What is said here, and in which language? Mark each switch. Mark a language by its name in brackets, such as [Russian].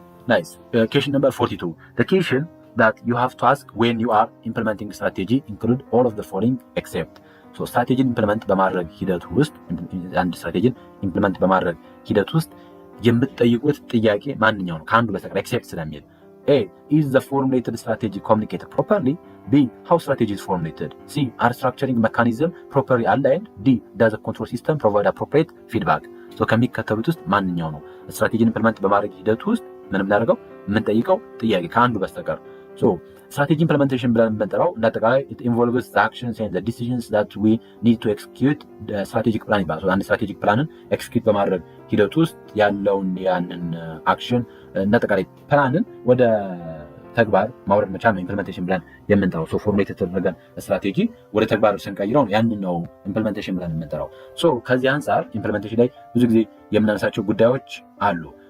[Amharic] ናይስ። [English] question number 42 the question that you have to ask when you are implementing strategy include all of the following except [Amharic] so ስትራቴጂን ኢምፕሊመንት በማድረግ ሂደት ውስጥ አንድ ስትራቴጂን ኢምፕሊመንት በማድረግ ሂደት ውስጥ የምትጠይቁት ጥያቄ ማንኛው ነው ከአንዱ በስተቀር ኤክሴፕት ስለሚል A. [English] Is the formulated strategy communicated properly? B. How strategy is formulated? C. Are structuring mechanism properly aligned? D. Does the control system provide appropriate feedback? [Amharic] So ከሚከተሉት ውስጥ ማንኛው ነው ስትራቴጂን ኢምፕሊመንት በማድረግ ሂደት ውስጥ ምንም እናደርገው የምንጠይቀው ጥያቄ ከአንዱ በስተቀር? ሶ ስትራቴጂ ኢምፕሊሜንቴሽን ብለን የምንጠራው እንዳጠቃላይ [English] it involves the actions and the decisions that we need to execute the strategic plan [Amharic] ይባላል። አንድ ስትራቴጂክ ፕላንን ኤክስኪዩት በማድረግ ሂደት ውስጥ ያለውን ያንን አክሽን እንዳጠቃላይ ፕላንን ወደ ተግባር ማውረድ መቻል ነው ኢምፕሊሜንቴሽን ብለን የምንጠራው። ሶ ፎርሙሌት የተደረገን ስትራቴጂ ወደ ተግባር ስንቀይረው ያንን ነው ኢምፕሊሜንቴሽን ብለን የምንጠራው። ሶ ከዚህ አንፃር ኢምፕሊሜንቴሽን ላይ ብዙ ጊዜ የምናነሳቸው ጉዳዮች አሉ።